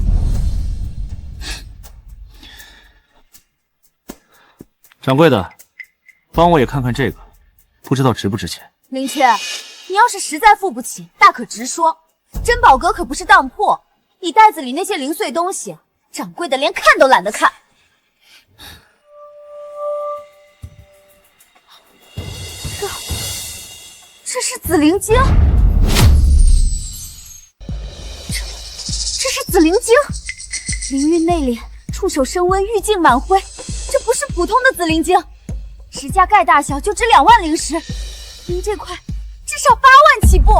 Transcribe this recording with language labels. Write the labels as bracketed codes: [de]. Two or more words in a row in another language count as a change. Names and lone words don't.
[zh] 掌櫃的，幫我也看看這個，不知道值不值錢。林泉，你要是實在付不起，大可直說。珍寶閣可不是當鋪，你袋子裡那些零碎東西，掌櫃的連看都懶得看。這是紫靈晶，這是紫靈晶，靈韻內斂，觸手升溫，玉淨滿輝，這不是普通的紫靈晶，指甲蓋大小就值2萬靈石，您這塊至少8萬起步。